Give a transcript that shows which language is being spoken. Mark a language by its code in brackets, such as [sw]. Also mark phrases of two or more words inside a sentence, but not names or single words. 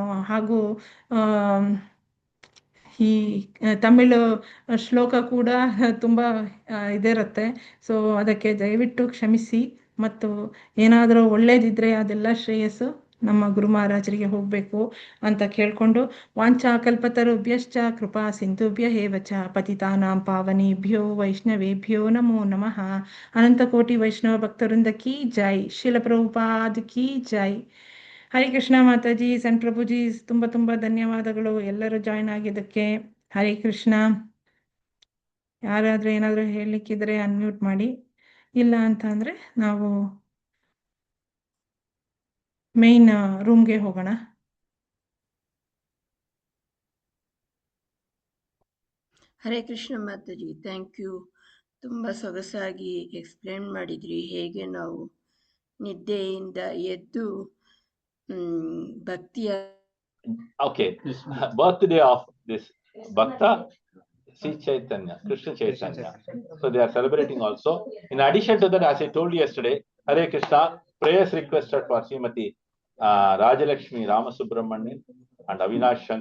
[kn] ಹಾಗೂ ಈ ತಮಿಳು ಶ್ಲೋಕ ಕೂಡ ತುಂಬ ಇದಿರುತ್ತೆ. ಸೊ ಅದಕ್ಕೆ ದಯವಿಟ್ಟು ಕ್ಷಮಿಸಿ. ಮತ್ತು ಏನಾದರೂ ಒಳ್ಳೇದಿದ್ರೆ ಅದೆಲ್ಲ ಶ್ರೇಯಸ್ಸು ನಮ್ಮ ಗುರು ಮಹಾರಾಜರಿಗೆ ಹೋಗಬೇಕು ಅಂತ ಕೇಳಿಕೊಂಡು, [sa] ವಾಂಛಾ ಕಲ್ಪತರುಭ್ಯಶ್ಚ ಕೃಪಾ ಸಿಂಧುಭ್ಯ ಏವಚ ಪತಿತಾನಾಂ ಪಾವನೇಭ್ಯೋ ವೈಷ್ಣವೇಭ್ಯೋ ನಮೋ ನಮಃ. [kn] ಅನಂತಕೋಟಿ ವೈಷ್ಣವ ಭಕ್ತರಿಂದ [hi] की जय, [kn] ಶಿಲ ಪ್ರಭುಪಾದ್ [hi] की जय. [kn] ಹರೇ ಕೃಷ್ಣ ಮಾತಾಜಿ, ಸಣ್ಣ ಪ್ರಭುಜಿ ತುಂಬ ತುಂಬ ಧನ್ಯವಾದಗಳು ಎಲ್ಲರೂ ಜಾಯ್ನ್ ಆಗಿದ್ದಕ್ಕೆ. ಹರೇ ಕೃಷ್ಣ. ಯಾರಾದರೂ ಏನಾದರೂ ಹೇಳಲಿಕ್ಕಿದ್ರೆ ಅನ್ಮ್ಯೂಟ್ ಮಾಡಿ, ಇಲ್ಲ ಅಂತ ಅಂದರೆ ನಾವು [en] main roomಗೆ [kn] ಹೋಗೋಣ. ಹರೇ ಕೃಷ್ಣ ಮಾತಾಜಿ, [en] thank you. [kn] ತುಂಬ ಸೊಗಸಾಗಿ ಎಕ್ಸ್ಪ್ಲೇನ್ ಮಾಡಿದ್ರಿ ಹೇಗೆ ನಾವು ನಿದ್ದೆಯಿಂದ ಎದ್ದು ಭಕ್ತಿಯ. [en] Okay, this birthday of this Bhakta, Sri Chaitanya, Krishna Chaitanya. So they are celebrating also. In addition to that, as I told you yesterday, Hare Krishna, prayers requested for Srimati Rajalakshmi Ramasubramanian and Avinash Shankar.